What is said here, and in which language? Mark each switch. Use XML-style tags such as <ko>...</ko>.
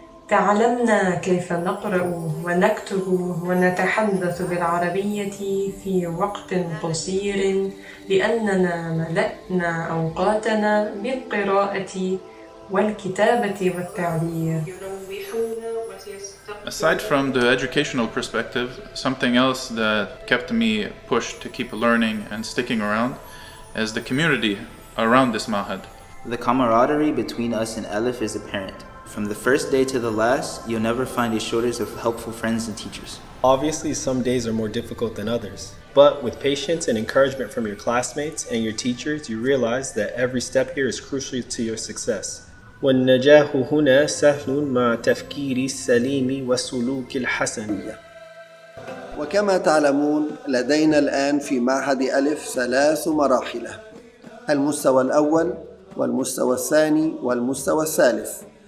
<ar>تعلمنا كيف نقرأ ونكتب ونتحدث بالعربية في وقت قصير، لأننا ملأنا أوقاتنا بالقراءة والكتابة والتعبير.</ar> <en>Aside from the educational perspective, something else that kept me pushed to keep learning and sticking around is the community around this mahad. The camaraderie between us and Elif is apparent. From the first day to the last, you'll never find a shortage of helpful friends and teachers. Obviously, some days are more difficult than others, but with patience and encouragement from your classmates and your teachers, you realize that every step here is crucial to your success.</en> <ar>والنجاح هنا سهل مع تفكير السليم والسلوك الحسن. وكما تعلمون لدينا الآن في معهد ألف 3 مراحل: المستوى الأول والمستوى الثاني والمستوى الثالث.</ar>